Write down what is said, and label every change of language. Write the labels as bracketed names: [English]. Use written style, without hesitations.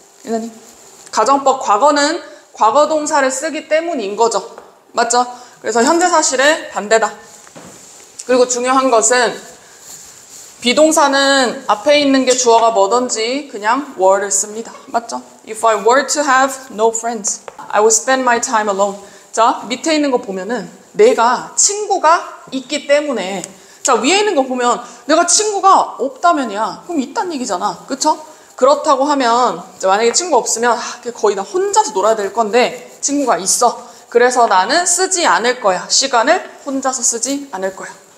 [Korean] 아니, 가정법 과거는 과거 동사를 쓰기 때문인 거죠. 맞죠? 그래서 현재 사실의 반대다. 그리고 중요한 것은 비동사는 앞에 있는 게 주어가 뭐든지 그냥 were를 씁니다. 맞죠? [English] If I were to have no friends, I would spend my time alone. [Korean] 자, 밑에 있는 거 보면은 내가 친구가 있기 때문에 자, 위에 있는 거 보면 내가 친구가 없다면이야. 그럼 있다는 얘기잖아. 그쵸? 그렇다고 하면 만약에 친구 없으면 거의 나 혼자서 놀아야 될 건데 친구가 있어. 그래서 나는 쓰지 않을 거야. 시간을 혼자서 쓰지 않을 거야.